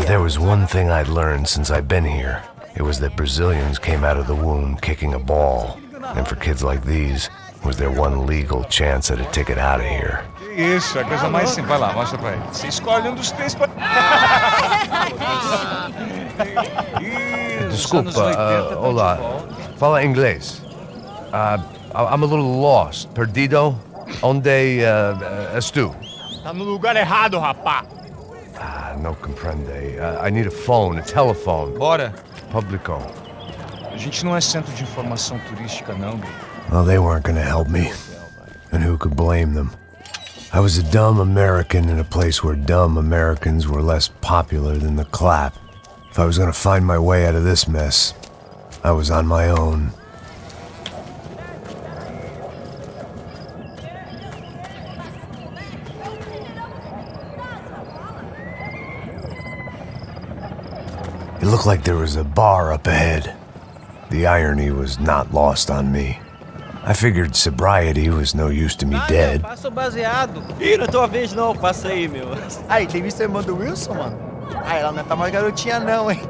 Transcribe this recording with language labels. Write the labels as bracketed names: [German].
[English] If there was one thing I'd learned since I've been here, it was that Brazilians came out of the womb kicking a ball. And for kids like these, it was their one legal chance at a ticket out of here. [Portuguese] Isso, a coisa mais simples. Vai lá, mostra pra ele. Você escolhe um dos três pra... Desculpa, olá. Fala inglês. [English] I'm a little lost. [Portuguese] Perdido? Onde és tu? Tá no lugar errado, rapá. Não compreende. [English] I need a phone, a telephone. [Portuguese] Bora. Publico. A gente não é centro de informação turística, não. [English] Well, they weren't gonna help me. And who could blame them? I was a dumb American in a place where dumb Americans were less popular than the clap. If I was gonna find my way out of this mess, I was on my own. It looked like there was a bar up ahead. The irony was not lost on me. I figured sobriety was no use to me dead. [Portuguese] Passa o baseado. Ih, não é tua vez não, passa aí, meu. Aí, tem visto a irmã do Wilson, mano? Aí, ela não tá mais garotinha não, hein?